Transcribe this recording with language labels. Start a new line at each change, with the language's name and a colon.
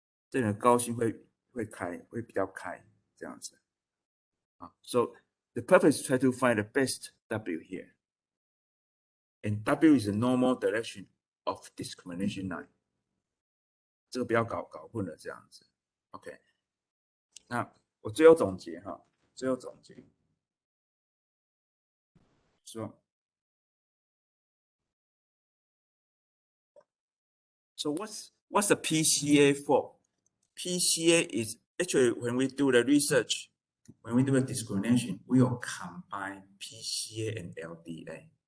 Chinese: 这个高兴会比较开这样子。
English: So the purpose is try to find the best W here. And W is the normal direction of discrimination line.
Chinese: 这个不要搞混了这样子。 OK， 那我最后总结哈，说
English: So what's the PCA for? PCA is actually when we do the research, when we do the discrimination, we will combine PCA and LDA.